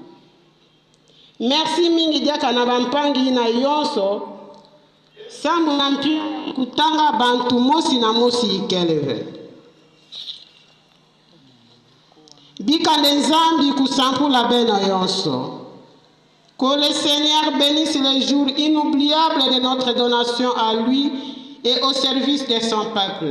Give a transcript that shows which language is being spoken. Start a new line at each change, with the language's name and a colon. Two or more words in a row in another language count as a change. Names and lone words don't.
Kituba (Democratic Republic of Congo): Merci mingi diaka na bampangi na yonso, sambu na mpi kutanga bantu mosi na mosi ikeleve. Bika nzambi kusampula beno yonso.
French: Que le Seigneur bénisse les jours inoubliables de notre donation à lui et au service de son peuple.